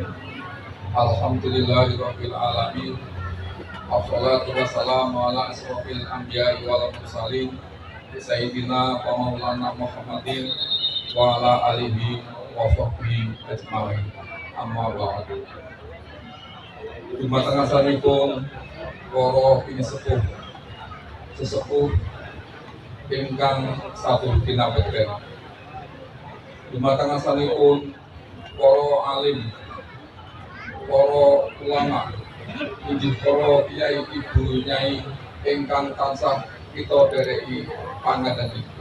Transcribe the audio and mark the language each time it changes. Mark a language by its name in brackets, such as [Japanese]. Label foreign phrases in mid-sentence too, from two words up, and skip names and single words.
[Arabic] الحمد لله رب العالمين والصلاة والسلام على أشرف الأنبياء والمرسلين سيدنا ومولانا محمد وعلى آله وصحبه أجمعين. أما بعد. [Javanese] Dumateng asalipun para pinisepuh sesepuh ingkang satu kinabekten. Dumateng asalipun para alim, para ulama, inggih para kiai ibu nyai ingkang tansah kita dereki pangadanipun.